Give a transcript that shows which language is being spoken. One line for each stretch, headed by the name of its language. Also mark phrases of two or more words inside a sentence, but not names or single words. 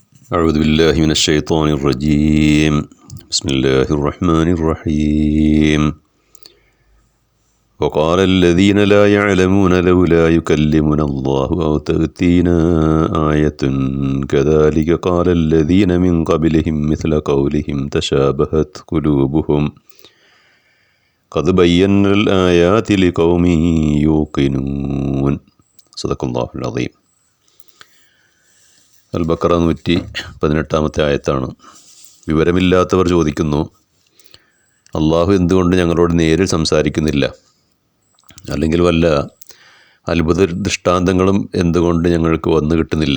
Arabic: أعوذ بالله من الشيطان الرجيم بسم الله الرحمن الرحيم وقال الذين لا يعلمون لولا يكلمنا الله أو تأتينا آية كذلك قال الذين من قبلهم مثل قولهم تشابهت قلوبهم قد بينا الآيات لقوم يوقنون صدق الله العظيم.
Malayalam: അൽ-ബഖറ 118 ആയത്താണ്. വിവരമില്ലാത്തവർ ചോദിക്കുന്നു, അള്ളാഹു എന്തുകൊണ്ട് ഞങ്ങളോട് നേരിൽ സംസാരിക്കുന്നില്ല, അല്ലെങ്കിൽ വല്ല അത്ഭുത ദൃഷ്ടാന്തങ്ങളും എന്തുകൊണ്ട് ഞങ്ങൾക്ക് വന്നു കിട്ടുന്നില്ല.